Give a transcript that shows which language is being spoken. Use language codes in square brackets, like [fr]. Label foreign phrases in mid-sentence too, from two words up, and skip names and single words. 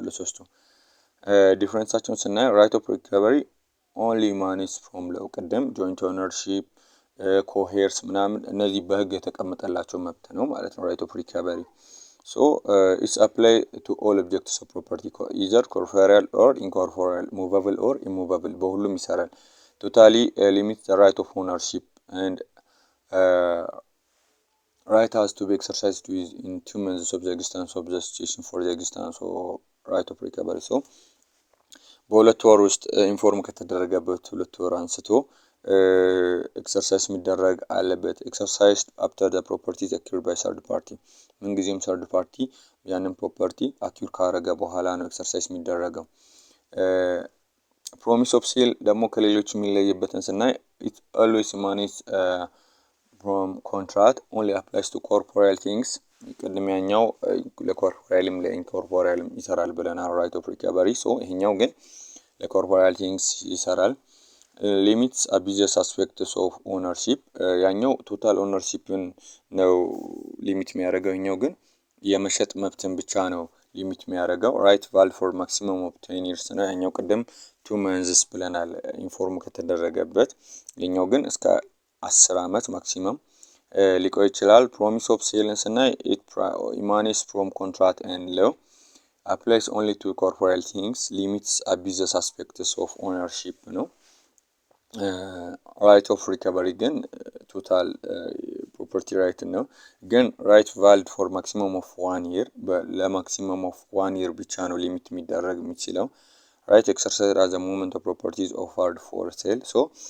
[am] ለሶስቱ። ዲፍረንሳቸውን ስናይ [en] right of recovery only emanates from law ቅድም joint ownership coheirs [am] ምናምን እነዚህ በህግ የተቀመጠላቸው መብት ነው ማለት ነው። [en] right of recovery so it's apply to all objects of property either corporeal or incorporeal movable or immovable [am] በሁሉም ይሰራል። [en] totally limit the right of ownership and right has to be exercised in 2 months of the existence of the situation for the existence of right of recovery. [am] so በሁለት ወር ውስጥ ኢንፎርም ከተደረገበት ሁለት ወር አንስቶ ኤክሰርሳይዝ የሚደረግ አለበት። [en] exercise after the property acquired by third party [am] ምንጊዜም [en] third party [am] ያንን ፕሮፐርቲ አኪር ካረገ በኋላ ነው ኤክሰርሳይዝ የሚደረገው። [en] promise of sale [am] ደግሞ ከሌሎች የሚለይበትን ስናይ [en] it always emanates from contract only applies to corporeal things [am] ቅድሚያኛው ለኮርፖሪያልም ለኢንኮርፖሪያልም ይሰራል ብለናል [en] ራይት of recovery። [am] ሶ ይሄኛው ግን ለኮርፖሪያል ቲንግስ ይሰራል። [en] limits abuse aspects of ownership [am] ያኛው [en] total ownership [am] ነው ሊሚት የሚያደርገው። ይሄኛው ግን የመሸጥ መብትን ብቻ ነው ሊሚት የሚያደርገው። [en] right valid for maximum of 10 years [am] ነው። ያኛው ቅድም [en] 2 months [am] ብለናል ኢንፎርም ከተደረገበት። ይሄኛው ግን እስከ 10 ዓመት ማክሲመም ሊቆይ ይችላል። [en] promise of sale [am] ስናይ [en] it emanates from contract and law applies only to corporeal things limits abuses aspects of ownership [am] ነው። [en] right of recovery [am] ግን [en] total property right [am] ነው። ግን [en] right valid for maximum of 1 year for maximum of 1 year [am] ብቻ ነው ሊሚት የሚደረግ የሚችለው። [en] right exercise at the moment of properties offered for sale so